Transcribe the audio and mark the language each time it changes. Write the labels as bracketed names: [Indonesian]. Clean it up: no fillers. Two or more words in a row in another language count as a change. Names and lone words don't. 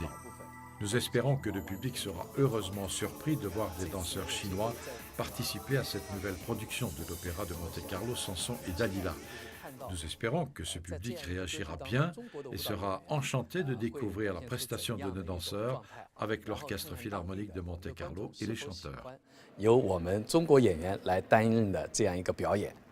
[French] Nous espérons que le public sera heureusement surpris de voir des danseurs chinois participer à cette nouvelle production de l'Opéra de Monte-Carlo, Samson et Dalila. Nous espérons que ce public réagira bien et sera enchanté de découvrir la prestation de nos danseurs avec l'Orchestre Philharmonique de Monte-Carlo et les chanteurs. [Chinese] 由我们中国演员来担任的这样一个表演。